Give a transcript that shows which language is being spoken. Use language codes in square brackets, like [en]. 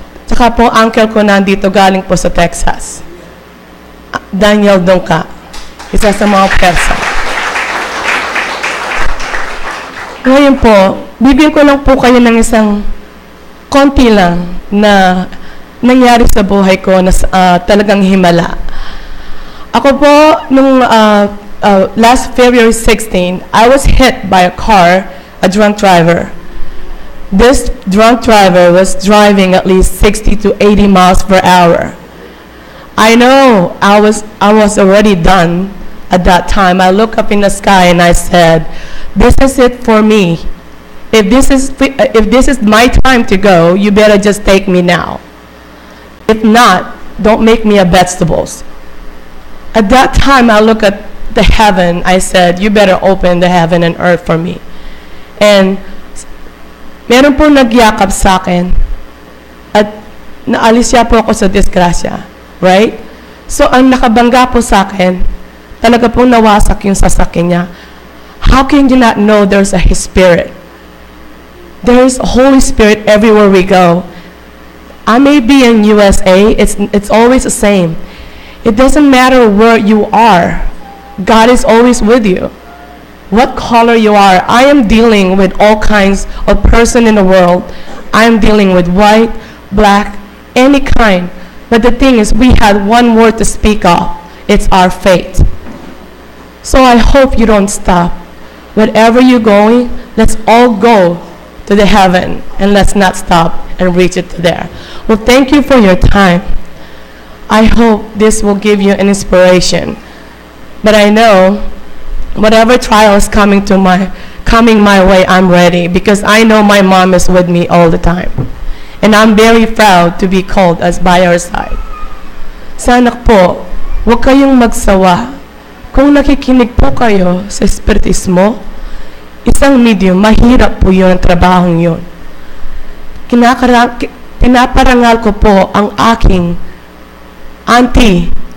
[tl] Tsaka po uncle ko nandito galing po sa Texas. Daniel Dongka, isa sa mga persa. Ngayon po, bibigyan ko lang po kayo ng isang konti lang na nangyari sa buhay ko na talagang himala. Ako po, nung [en] last February 16, I was hit by a car, a drunk driver. This drunk driver was driving at least 60 to 80 miles per hour. I know I was already done at that time. I looked up in the sky and I said, this is it for me. If this is my time to go, you better just take me now. If not, don't make me a vegetables. At that time, I looked at the heaven. I said, you better open the heaven and earth for me. [tl] And meron po nagyakap sa akin at naalis siya po ako sa disgrasya. [en] Right? [tl] So, ang nakabangga po sa akin, talaga pong nawasak yung sasakyan niya. [en] How can you not know there's a His Spirit? There's a Holy Spirit everywhere we go. I may be in USA, it's always the same. It doesn't matter where you are. God is always with you. What color you are. I am dealing with all kinds of person in the world. I am dealing with white, black, any kind. But the thing is, we had one word to speak of. It's our faith. So I hope you don't stop. Wherever you're going, let's all go to the heaven and let's not stop and reach it to there. Well, thank you for your time. I hope this will give you an inspiration. But I know whatever trial is coming my way, I'm ready because I know my mom is with me all the time. And I'm very proud to be called as by her side. [tl] Sana po, huwag kayong magsawa. Kung nakikinig po kayo sa espiritismo, isang medium, mahirap po yun ang trabahong yun. Pinaparangal ko po ang aking auntie.